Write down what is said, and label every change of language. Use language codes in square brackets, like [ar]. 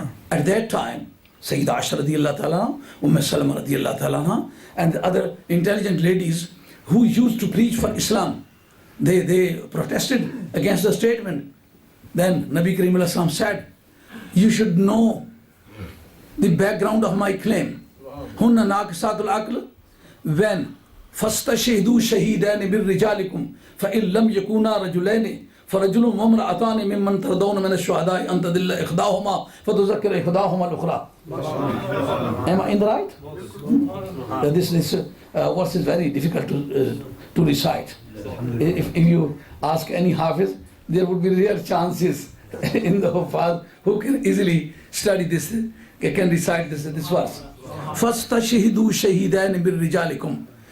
[en] At that time, Sayyida Aisha radiyallahu ta'ala, Salama radiyallahu ta'ala, and the other intelligent ladies who used to preach for Islam, they protested against the statement. Then Nabi Kareem said, you should know the background of my claim. [ar] Hunna naqisatul aql, [en] when [ar] فَاسْتَشْهِدُوا شَهِيدَانِ بِالرِّجَالِكُمْ فَإِنْ لَمْ يَكُونَا رَجُلَيْنِ فَرَجُلٌ وَامْرَأَتَانِ مِمَّنْ تَرْضَوْنَ مِنَ الشُّهَدَاءِ أَنْ تَضِلَّ إِحْدَاهُمَا فَتُذَكِّرَ إِحْدَاهُمَا الْأُخْرَى. [en] Am I in the right? This verse is very difficult to recite. If you ask any Hafiz, there would be real chances in the Hufaz who can easily study this, can recite this verse. [ar] فَاسْتَشْهِدُوا شَهِيدَانِ بِالرِّجَالِكُمْ.